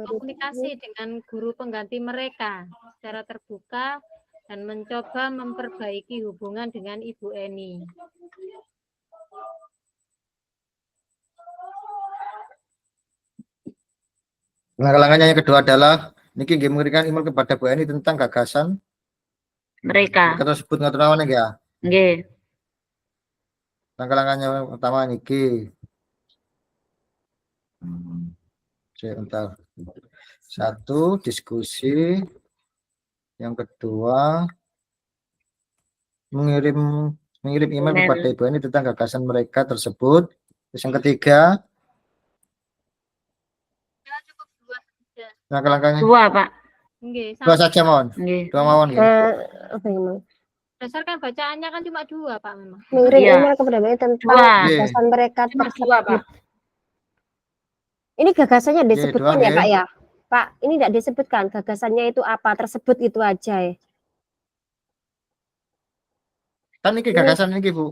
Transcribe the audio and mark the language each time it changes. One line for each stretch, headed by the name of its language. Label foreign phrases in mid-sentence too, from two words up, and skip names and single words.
Indonesian: berkomunikasi dengan guru pengganti mereka secara terbuka dan mencoba memperbaiki hubungan dengan Ibu Eni. Langkah-langkahnya yang kedua adalah
Javanese: niki nggih
Indonesian: mengirimkan email kepada Bu Eni tentang gagasan Mereka. tersebut ngatur awan ya. Nggih. Langkah-langkahnya yang pertama niki. Sebentar. Satu, diskusi. Yang kedua, mengirim email kepada Ibu Eni tentang gagasan mereka tersebut. Terus yang ketiga, langkah-langkahnya Dua, Pak. Nggih, dua saja mohon. Nggih.
Javanese: Dua mawon nggih.
Indonesian: apa ini? berdasarkan bacaannya kan cuma 2, Pak, memang. Mengirim Iya. email kepada mereka tentang Dua. gagasan mereka Cuma dua, tersebut. Pak. Ini gagasannya Nggih, disebutkan dua, ya, nggih. Pak ya? Pak, ini tidak disebutkan gagasannya itu apa, tersebut itu aja ya. Kan niki gagasan niki Bu.